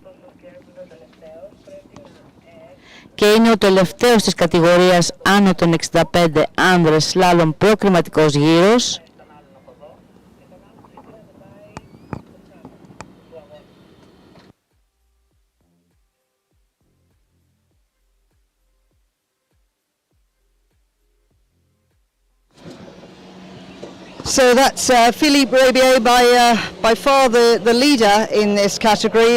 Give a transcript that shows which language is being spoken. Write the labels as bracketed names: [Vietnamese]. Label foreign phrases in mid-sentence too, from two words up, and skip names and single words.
[Greek] και είναι ο τελευταίος της κατηγορίας άνω των 65 άνδρες σλάλομ προκριματικός γύρος. [English] So that's Philippe Rebier by far the leader in this category.